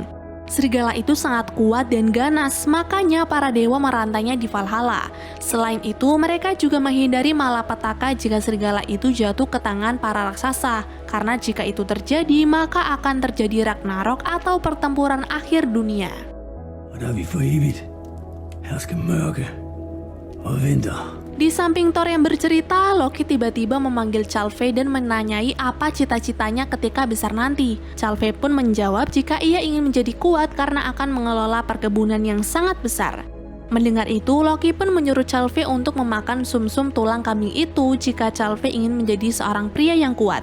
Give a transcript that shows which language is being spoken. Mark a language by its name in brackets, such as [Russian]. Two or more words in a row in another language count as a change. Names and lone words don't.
[Indonesian] Serigala itu sangat kuat dan ganas, makanya para dewa merantainya di Valhalla. Selain itu, mereka juga menghindari malapetaka jika serigala itu jatuh ke tangan para raksasa, karena jika itu terjadi, maka akan terjadi Ragnarok atau pertempuran akhir dunia. [Danish] Og der vi for evigt hersker mørke og vinter. [Indonesian] Di samping Thor yang bercerita, Loki tiba-tiba memanggil Chalfe dan menanyai apa cita-citanya ketika besar nanti. Chalfe pun menjawab jika ia ingin menjadi kuat karena akan mengelola perkebunan yang sangat besar. Mendengar itu, Loki pun menyuruh Chalfe untuk memakan sumsum tulang kambing itu jika Chalfe ingin menjadi seorang pria yang kuat.